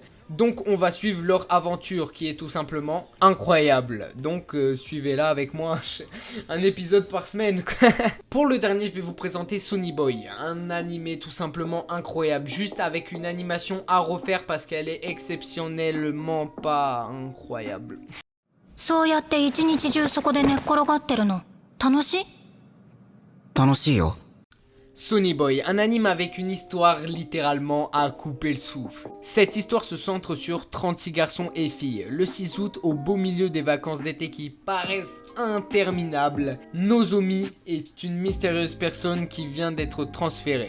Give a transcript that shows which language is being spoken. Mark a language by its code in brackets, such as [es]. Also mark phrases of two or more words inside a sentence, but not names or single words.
[fr] Donc on va suivre leur aventure qui est tout simplement incroyable. Donc suivez-la avec moi, un épisode par semaine. Pour le dernier, je vais vous présenter Sonny Boy, un animé tout simplement incroyable, juste avec une animation à refaire parce qu'elle est exceptionnellement pas incroyable. [ja] そうやって一日中そこで寝っ転がってるの楽しい？楽しいよ。 [fr] Sonny Boy, un anime avec une histoire littéralement à couper le souffle. Cette histoire se centre sur 36 garçons et filles. Le 6 août, au beau milieu des vacances d'été qui paraissent interminables, Nozomi est une mystérieuse personne qui vient d'être transférée.